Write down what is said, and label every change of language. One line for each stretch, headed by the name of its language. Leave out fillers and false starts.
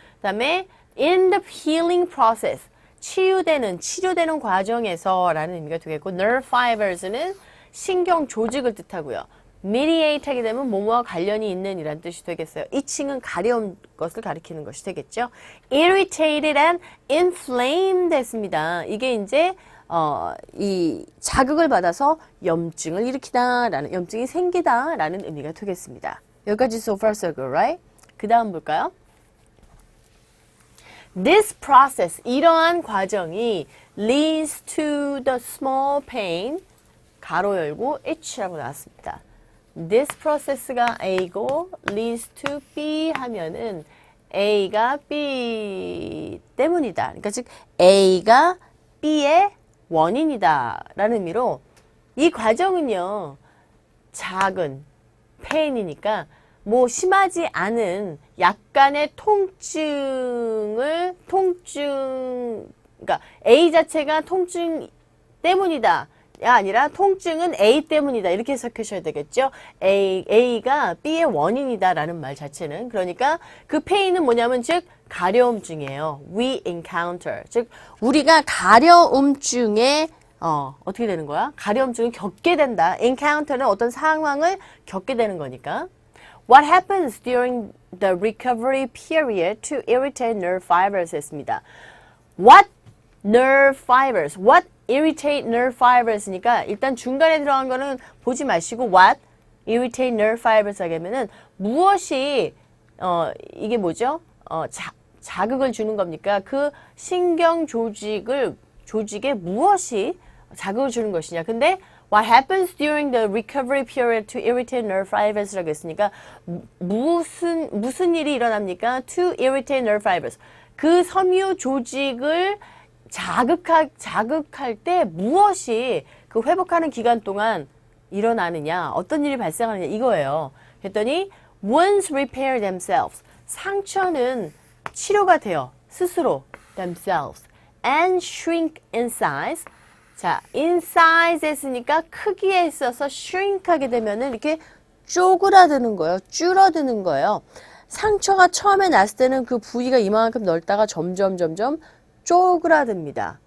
Korean: 그 다음에
English: in the healing process,
Korean: 치료되는 과정에서 라는 의미가 되겠고, nerve fibers는 신경 조직을 뜻하고요. mediate 하게 되면 뭐뭐와 관련이 있는 이란 뜻이 되겠어요. itching은 가려운 것을 가리키는 것이 되겠죠.
English: irritated and inflamed
Korean: 했습니다. 이게 이제 이 자극을 받아서 염증을 일으키다라는, 염증이 생기다라는 의미가 되겠습니다. 여기까지
English: so far so good, right?
Korean: 그 다음 볼까요?
English: This process,
Korean: 이러한 과정이
English: leads to the small pain,
Korean: 가로 열고 itch라고 나왔습니다.
English: This process
Korean: 가 A고
English: leads to B
Korean: 하면은 A가 B 때문이다. 그러니까 즉 A가 B의 원인이다 라는 의미로 이 과정은요. 작은 페인이니까 뭐 심하지 않은 약간의 그러니까 A 자체가 통증 때문이다. 아니라 통증은 A 때문이다. 이렇게 해석하셔야 되겠죠. A가 B의 원인이다 라는 말 자체는. 그러니까 그 페인은 뭐냐면 즉 가려움증이에요.
English: We encounter.
Korean: 즉 우리가 가려움증에 어떻게 되는 거야? 가려움증을 겪게 된다. encounter는 어떤 상황을 겪게 되는 거니까.
English: What happens during the recovery period to irritate nerve fibers
Korean: 했습니다.
English: What nerve fibers? What irritate nerve fibers
Korean: 니까 일단 중간에 들어간 거는 보지 마시고
English: what irritate nerve fibers
Korean: 하면은 무엇이 이게 뭐죠? 자극을 주는 겁니까? 그 신경 조직에 무엇이 자극을 주는 것이냐. 근데
English: what happens during the recovery period to irritate nerve fibers
Korean: 라고 했으니까 무슨 일이 일어납니까?
English: To irritate nerve fibers.
Korean: 그 섬유 조직을 자극할 때 무엇이 그 회복하는 기간 동안 일어나느냐, 어떤 일이 발생하느냐 이거예요. 그랬더니
English: wounds repair themselves.
Korean: 상처는 치료가 돼요. 스스로 themselves.
English: and shrink in size.
Korean: 자,
English: in size
Korean: 했으니까 크기에 있어서 shrink 하게 되면은 이렇게 쪼그라드는 거예요. 줄어드는 거예요. 상처가 처음에 났을 때는 그 부위가 이만큼 넓다가 점점 쪼그라듭니다.